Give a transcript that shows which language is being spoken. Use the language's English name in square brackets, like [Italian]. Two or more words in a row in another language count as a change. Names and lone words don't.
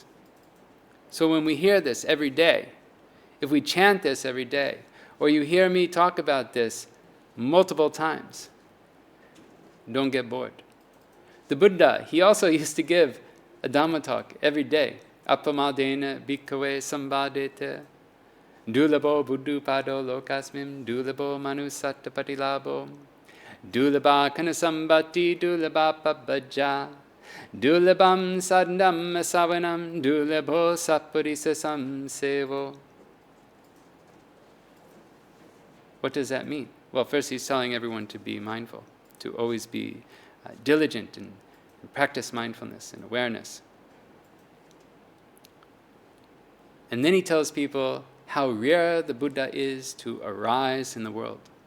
[English] So when we hear this every day, if we chant this every day, or you hear me talk about this multiple times, don't get bored. The Buddha, he also used to give a Dhamma talk every day. [Pali] Appamadena bhikkhave sambhadete dulabo buddhupado lokasmim dulabo manusattapatilabo dulaba kanasambati dulaba pabbajja dulabam sadhamma-savanam dulabo sappurisa-samsevo. [English] What does that mean? Well, first he's telling everyone to be mindful, to always be diligent and practice mindfulness and awareness. And then he tells people how rare the Buddha is to arise in the world.